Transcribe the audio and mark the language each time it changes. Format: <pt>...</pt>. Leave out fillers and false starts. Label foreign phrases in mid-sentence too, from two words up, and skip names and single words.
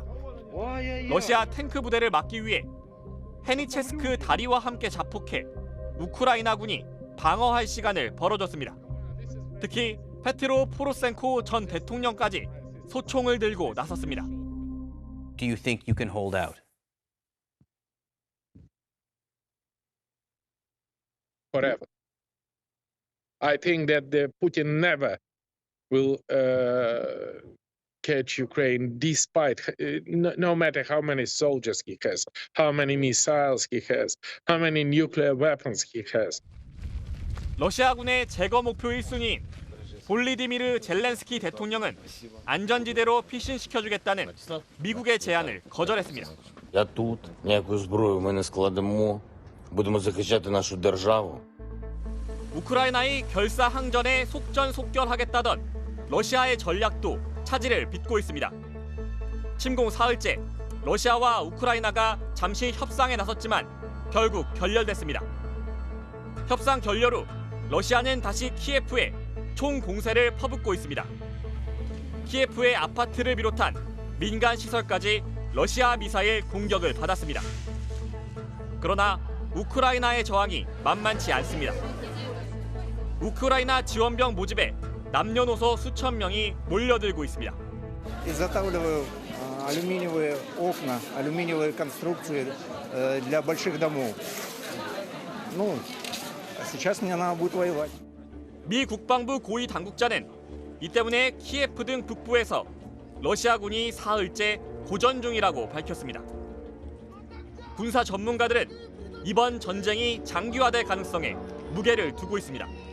<ko>러시아 탱크 부대를 막기 위해 헤니체스크 다리와 함께 자폭해 우크라이나군이 방어할 시간을 벌어줬습니다. 특히 페트로 포로셴코 전 대통령까지 소총을 들고 나섰습니다.</ko> <en>Do you think you can hold out? Forever. I think that Putin never will catch Ukraine, despite no matter how many soldiers he has, how many missiles he has, how many nuclear weapons he has.</en> <ko>러시아군의 제거 목표 1순위인 볼리디미르 젤렌스키 대통령은 안전지대로 피신시켜주겠다는 미국의 제안을 거절했습니다.</ko> <uk>Я тут, ніякої зброї ми не складемо. Будемо захищати нашу державу.</uk> <ko>우크라이나의 결사항전에 속전속결하겠다던 러시아의 전략도 차질을 빚고 있습니다. 침공 사흘째, 러시아와 우크라이나가 잠시 협상에 나섰지만 결국 결렬됐습니다. 협상 결렬 후 러시아는 다시 키예프에 총 공세를 퍼붓고 있습니다. 키예프의 아파트를 비롯한 민간 시설까지 러시아 미사일 공격을 받았습니다. 그러나 우크라이나의 저항이 만만치 않습니다. 우크라이나 지원병 모집에 남녀노소 수천 명이 몰려들고 있습니다.</ko> <ru>Изготавливаю алюминиевые окна, алюминиевые конструкции для больших домов. Ну, сейчас мне надо будет воевать.</ru> <ko>미 국방부 고위 당국자는 이 때문에 키예프 등 북부에서 러시아군이 사흘째 고전 중이라고 밝혔습니다. 군사 전문가들은 이번 전쟁이 장기화될 가능성에 무게를 두고 있습니다.</ko>